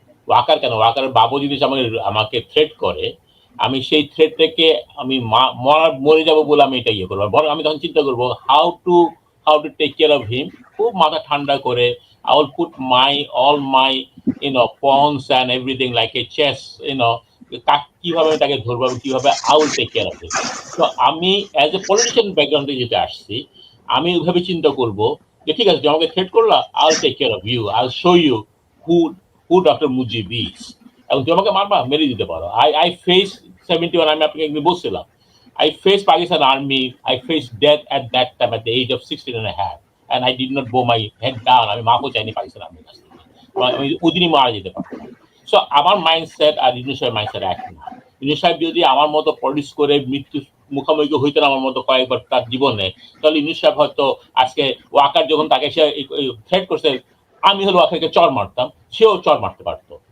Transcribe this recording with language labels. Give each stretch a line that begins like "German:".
Bangla: ওয়াকার কেন, ওয়াকারের বাবু যদি আমাকে থ্রেট করে, আমি সেই থ্রেট থেকে আমি মরে যাবো বলে আমি এটা ইয়ে করবো, বরং আমি তখন চিন্তা করবো
English: how to take care of him,
Bangla: খুব মাথা ঠান্ডা করে
English: I will put all my pawns and everything like a chess,
Bangla: কিভাবে তাকে ধরবো, কিভাবে
English: I will take care of it.
Bangla: তো আমি
English: as a politician
Bangla: ব্যাকগ্রাউন্ড থেকে যেটা আসছি, আমি ওইভাবে চিন্তা করবো যে ঠিক আছে, আমাকে থ্রেট করলা,
English: I will take care of you, I will show you who Dr. Mujib is,
Bangla: এবং তুমি আমাকে মারবা, মেরে দিতে পারো।
English: I faced 71,
Bangla: আমি আপনাকে বলছিলাম,
English: I faced Pakistan Army, I faced death at that time at the age of 16 and a half, and I did not bow my head down.
Bangla: আমি মাফও চাইনি পাকিস্তান আর্মির কাছ থেকে, আমি ওদিনই মারা যেতে পারতাম। সো আমার মাইন্ডসেট আর ইউনূস সাহেবের মাইন্ডসেট এক না। ইউনূস সাহেব যদি আমার মতো পলিটিক্স করে মৃত্যু মুখোমুখি হইতেন আমার মতো কয়েকবার তার জীবনে, তাহলে ইউনূস সাহেব হয়তো আজকে ওয়াকার যখন তাকে সে থ্রেট করছে, আমি হলো ওয়াকারকে চর মারতাম, সেও চর মারতে পারতো।